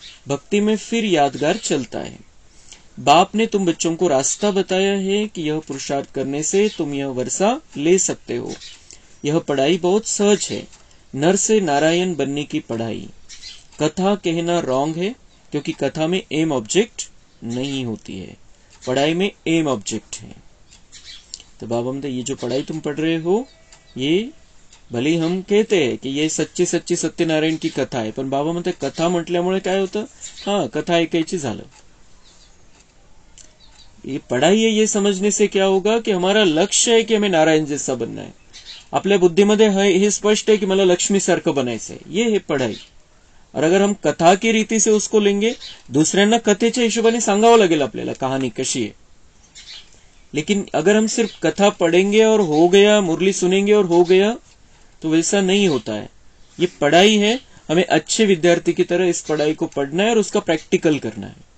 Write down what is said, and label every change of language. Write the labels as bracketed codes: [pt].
[hi] भक्ति में फिर यादगार चलता है। बाप ने तुम बच्चों को रास्ता बताया है कि यह पुरुषार्थ करने से तुम यह वर्षा ले सकते हो। यह पढ़ाई बहुत सहज है। नर से नारायण बनने की पढ़ाई। कथा कहना रॉन्ग है क्योंकि कथा में एम ऑब्जेक्ट नहीं होती है, पढ़ाई में एम ऑब्जेक्ट है। तो बाबा म्हणते ये जो पढ़ाई तुम पढ़ रहे हो ये भले हम कहते हैं कि ये सच्ची सच्ची सत्यनारायण की कथा आहे, [mr] पण बाबा म्हणते कथा म्हटल्यामुळे काय होतं, हाँ कथा ऐकायची झालं। [hi] ये पढ़ाई है ये समझने से क्या होगा कि हमारा लक्ष्य है कि हमें नारायण जैसा बनना है। [mr] आपल्या बुद्धीमध्ये हे स्पष्ट है कि मला लक्ष्मी सारखं बनायचं आहे, [hi] ये है पढ़ाई। और अगर हम कथा की रीति से उसको लेंगे, [mr] दुसऱ्यांना कथेच्या हिशोबाने सांगावं लागेल आपल्याला कहानी कशी है। [hi] लेकिन अगर हम सिर्फ कथा पढ़ेंगे और हो गया, मुरली सुनेंगे और हो गया, तो वैसा नहीं होता है। ये पढ़ाई है, हमें अच्छे विद्यार्थी की तरह इस पढ़ाई को पढ़ना है और उसका प्रैक्टिकल करना है।